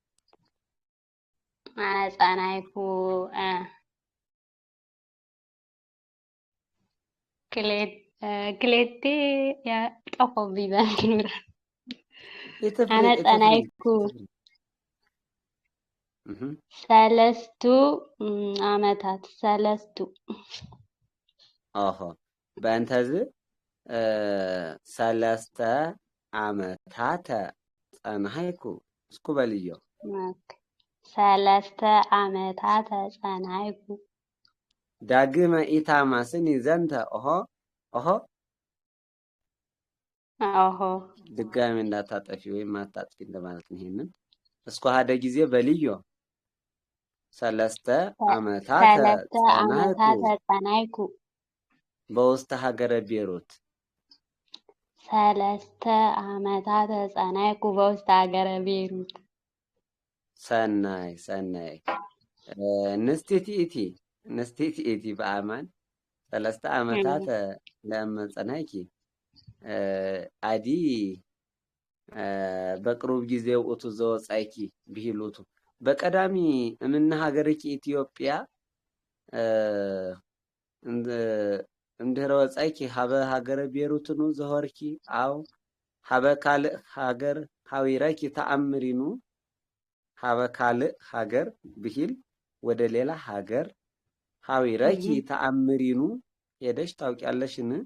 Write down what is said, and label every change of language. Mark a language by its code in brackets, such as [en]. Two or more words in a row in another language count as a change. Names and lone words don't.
[gez] ጸናይኩ [am] ክሌቴ ጠፋብኝ [gez] በንግራ አነ ጸናይኩ ሰለስቱ ዓመታት ኦሆ በእንተዝ ሰለስተ ዓመታተ ጸናይኩ እስኩ በልዮ ሰለስተ ዓመታተ ጸናይኩ ዳግመ ኢታማስኒ ዘንተ ኦሆ [am] ድጋሚ እንዳታጠፊ ወይም አታጥፊ እንደማለት ነው። ይሄንን [gez] እስኩ ሀደ ጊዜ በልዮ ሰለስተ ዓመታተ ጸናይኩ በውስተ ሀገረ ቤሩት ሰለስተ ዓመታተ ጸናይኩ በውስተ ሀገረ ቤሩት ሰናይ ንስቲቲ ኢቲ በአማን ሰለስተ ዓመታተ ለመጸናይኪ አዲ በቅሩብ ጊዜ ውእቱ ዘወጻይኪ ብሂሉቱ በቀዳሚ እምነ ሀገርኪ ኢትዮጵያ እንድህረ ወጻይኪ ሀበ ሀገረ ቤሩትኑ ዘሆርኪ አው ሀበ ካልእ ሀገር ሀዊረኪ ተአምሪኑ ሀበ ካልእ ሀገር ብሂል [am] ወደ ሌላ ሀገር [gez] ሀዊረኪ ተአምሪኑ [am] ሄደሽ ታውቂያለሽን?